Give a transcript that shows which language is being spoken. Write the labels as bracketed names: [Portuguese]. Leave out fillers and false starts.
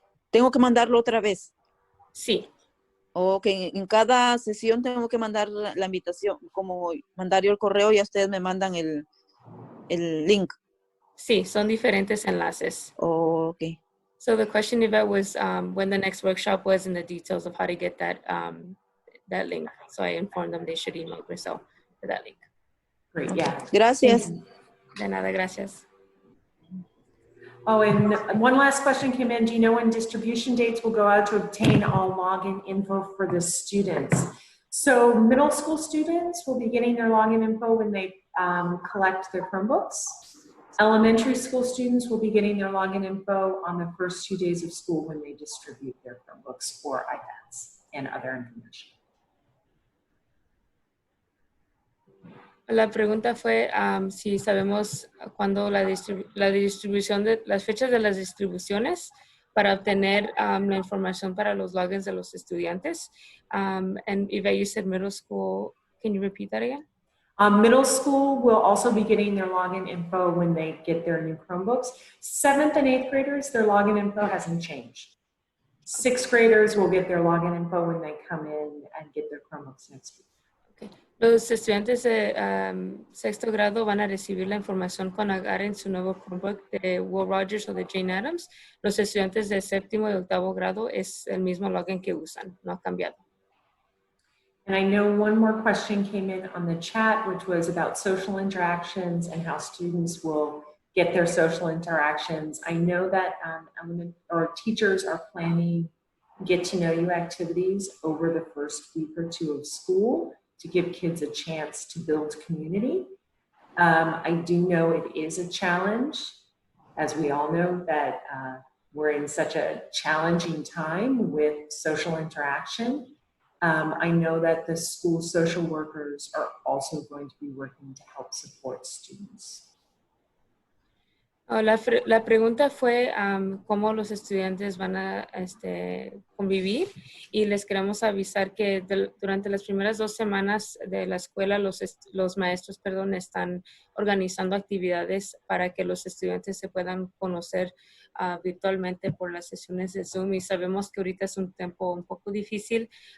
[Spanish] ¿Tengo que mandarlo otra vez? Sí. Ok, en cada sesión tengo que mandar la invitación, como mandar yo el correo y ustedes me mandan el link. Sí, son diferentes enlaces. Ok. [English] So the question, Yvette, was when the next workshop was and the details of how to get that link. So I informed them they should email Grisel for that link. Great, yeah. [Spanish] Gracias. De nada, gracias. [English] Oh, and one last question came in. Do you know when distribution dates will go out to obtain all login info for the students? So middle school students will be getting their login info when they collect their Chromebooks. Elementary school students will be getting their login info on the first 2 days of school when they distribute their Chromebooks or iPads and other information. [Spanish] La pregunta fue si sabemos cuándo la distribución de las fechas de las distribuciones para obtener la información para los logins de los estudiantes. [English] And Eva, you said middle school. Can you repeat that again? Middle school will also be getting their login info when they get their new Chromebooks. 7th and 8th graders, their login info hasn't changed. 6th graders will get their login info when they come in and get their Chromebooks next week. Okay. [Spanish] Los estudiantes de sexto grado van a recibir la información cuando agarren su nuevo Chromebook de Will Rogers o de Jane Addams. Los estudiantes de séptimo y octavo grado es el mismo login que usan, no ha cambiado. [English] And I know one more question came in on the chat, which was about social interactions and how students will get their social interactions. I know that teachers are planning get-to-know-you activities over the first week or two of school to give kids a chance to build community. I do know it is a challenge, as we all know that we're in such a challenging time with social interaction. I know that the school social workers are also going to be working to help support students. [Spanish] La pregunta fue cómo los estudiantes van a convivir, y les queremos avisar que durante las primeras 2 semanas de la escuela los maestros, están organizando actividades para que los estudiantes se puedan conocer virtualmente por las sesiones de Zoom, y sabemos que ahorita es un tiempo un poco difícil